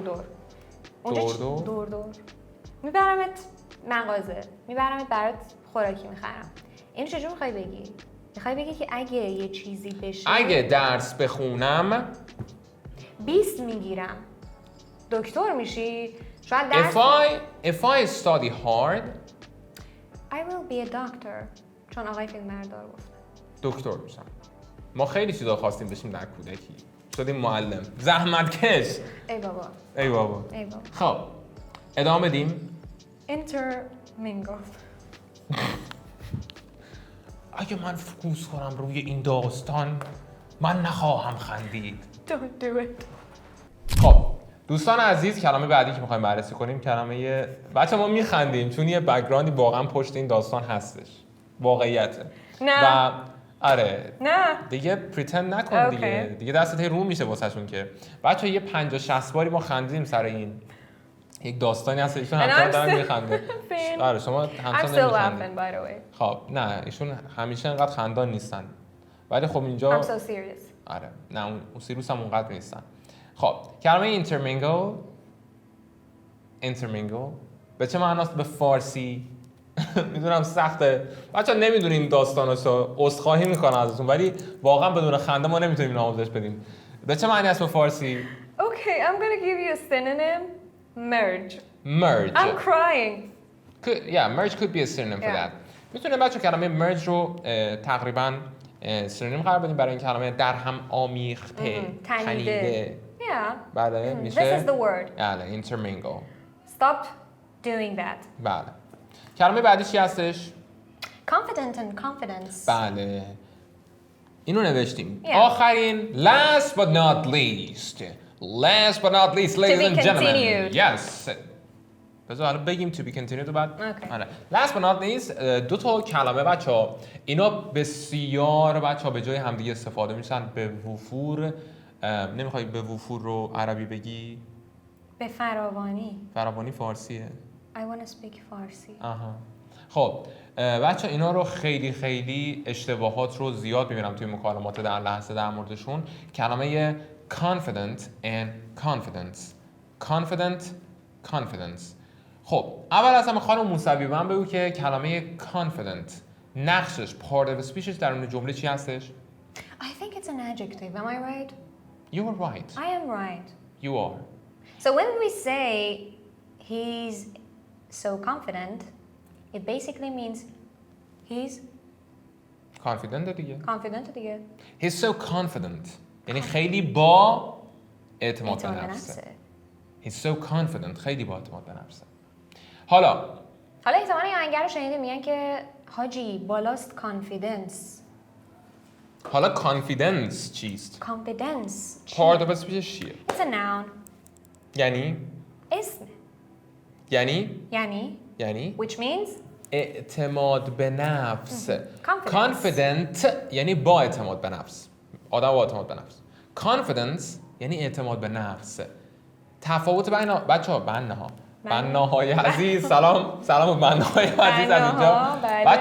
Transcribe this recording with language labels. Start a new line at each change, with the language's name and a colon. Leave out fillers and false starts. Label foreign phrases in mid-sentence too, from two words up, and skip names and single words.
Persian: دور. میبرمت مغازه. میبرمت برات خوراکی میخرم. اینو چجور میخوای بگی؟ میخوای بگی که اگه یه چیزی بشه اگه درس بخونم 20 میگیرم. دکتر میشی؟ شاید درس
English: If I study hard I will be a doctor.
Persian: چون آقای فیلمبردار گفت. دکتر میشم. ما خیلی چیزا خواستیم بشیم در کودکی. شدیم معلم. زحمتکش. ای بابا. ای بابا. خب ادامه بدیم. intermingle. اگه من فوکوس کنم روی این داستان من نخواهم خندید.
English: Don't do it.
Persian: خب دوستان عزیز کلمه بعدی که میخوایم بررسی کنیم کلمه بچه ما میخندیم چون یه بک‌گراندی واقعا پشت این داستان هستش. واقعیته. نه. و آره نه. دیگه پریتند نکن دیگه دستت رو میشه واسهشون که بچه یه 50-60 باری ما خندیدیم سر این یک داستانی هست ایشون همچنان دارن میخنده. آره شما همچنان نمیخندید. خب نه ایشون همیشه انقدر خندان نیستن ولی خب اینجا
English: I'm so serious.
Persian: آره نه اون سیروس هم اونقدر نیستن. خب کلمه intermingle به چه معناست به فارسی؟ میدونم سخته بچه ها نمیدونیم داستاناشو عذرخواهی میکنم ازتون ولی واقعا بدون خنده ما نمیتونیم اینو آموزش بدیم. به چه معنی است به فارسی؟
English: Okay, I'm gonna give you a synonym. Merge. I'm merge. crying. Merge could be a synonym for that.
Persian: میتونه بچه کلمه merge رو تقریبا سینونیم قرار بدیم برای این کلمه در هم آمیخته تنیده. بله میشه
English: This is the word.
Persian: بله intermingle.
English: Stop doing that.
Persian: بله کلمه بعدی چی هستش؟
English: Confident and confidence.
Persian: بله اینو نوشتیم. آخرین
English: last but not least ladies and gentlemen. Yes.
Persian: بذار حالا بگیم
English: to be continued
Persian: بعد. آره.
English: Last but not least
Persian: دو تا کلمه بچه‌ها اینا بسیار بچه‌ها به جای همدیگه استفاده میشن به وفور. نمیخوای به وفور رو عربی بگی؟ به فراوانی. فراوانی فارسیه.
English: I want to speak فارسی.
Persian: آها. خب بچه اینا رو خیلی اشتباهات رو زیاد میبینم توی مکالمات در لحظه در موردشون. کلمه
English: confident and confidence.
Persian: خب اول از همه خانم موسوی من بگو که کلمه confident نقشش
English: part of speech
Persian: ش در اون جمله چی هستش؟
English: I think it's an adjective. Am I right? You are right. I am right. You are. So when we say he's so confident, it basically means he's confident دیگه. confident دیگه. He's so confident.
Persian: یعنی خیلی با اعتماد به نفسه.
English: He's so confident.
Persian: خیلی با اعتماد به نفسه. حالا احتمالاً این آهنگر رو شنیده میگن که حاجی بالاست کانفیدنس. حالا confidence چیست؟ confidence
English: part of speech
Persian: چیه؟
English: It's a noun.
Persian: یعنی اسم. یعنی
English: which means
Persian: اعتماد به نفس. confident یعنی با اعتماد به نفس. آدم با اعتماد به نفس. confidence یعنی اعتماد به نفس. تفاوت بین بچه‌ها بناهای عزیز سلام بناهای عزیز از اینجا.